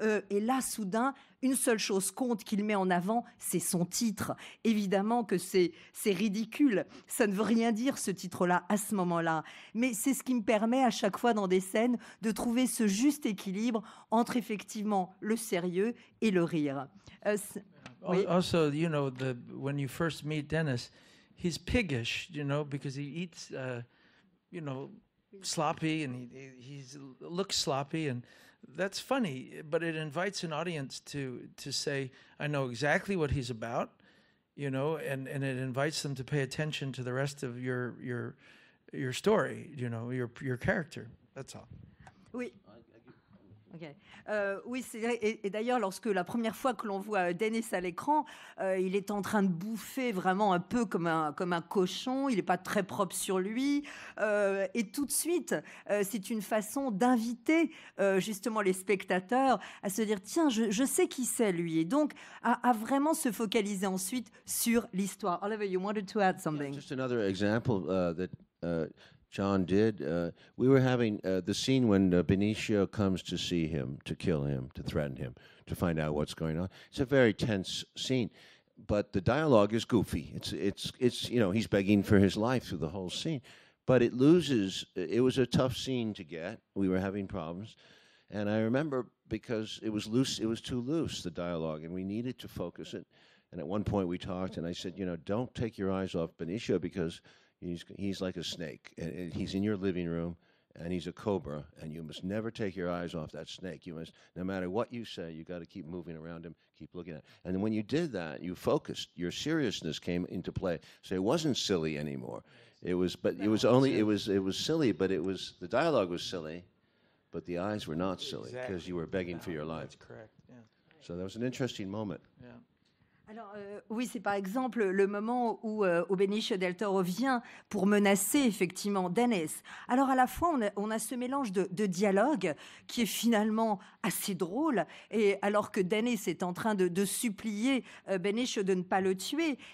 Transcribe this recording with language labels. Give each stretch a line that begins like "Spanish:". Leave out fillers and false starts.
French: Et là, soudain, une seule chose compte qu'il met en avant, c'est son titre. Évidemment que c'est ridicule. Ça ne veut rien dire, ce titre-là, à ce moment-là. Mais c'est ce qui me permet, à chaque fois dans des scènes, de trouver ce juste équilibre entre, effectivement, le sérieux et le rire. Oui.
English: Also, you know, when you first meet Dennis, he's piggish, you know, because he eats, you know, sloppy, and he looks sloppy, and that's funny, but it invites an audience to say, I know exactly what he's about, you know, and it invites them to pay attention to the rest of your story, you know, your character. That's all.
French: Oui. Okay. Oui, c'est vrai. Et d'ailleurs, lorsque la première fois que l'on voit Dennis à l'écran, il est en train de bouffer vraiment un peu comme un cochon. Il n'est pas très propre sur lui. Et tout de suite, c'est une façon d'inviter justement les spectateurs à se dire, tiens, je sais qui c'est lui. Et donc, à vraiment se focaliser ensuite sur l'histoire.
English: Oliver, you wanted to add something? Yeah, just another example that John did. We were having the scene when Benicio comes to see him, to kill him, to threaten him, to find out what's going on. It's a very tense scene, but the dialogue is goofy. It's you know, he's begging for his life through the whole scene, but it loses. It was a tough scene to get. We were having problems, and I remember because it was loose. It was too loose, the dialogue, and we needed to focus it. And at one point we talked, and I said, you know, don't take your eyes off Benicio because he's like a snake, and he's in your living room, and he's a cobra, and you must never take your eyes off that snake. You must, no matter what you say, you got to keep moving around him, keep looking at him. And when you did that, you focused. Your seriousness came into play. So it wasn't silly anymore. It was, but it was only, it was silly, but it was, the dialogue was silly, but the eyes were not silly because you were begging for your life. That's correct. Yeah. So that was an interesting moment. Yeah.
French: Alors, oui, c'est par exemple le moment où Benicio del Toro vient pour menacer effectivement Dennis. Alors à la fois, on a ce mélange de dialogue qui est finalement assez drôle, et alors que Dennis est en train de supplier Benicio de ne pas le tuer.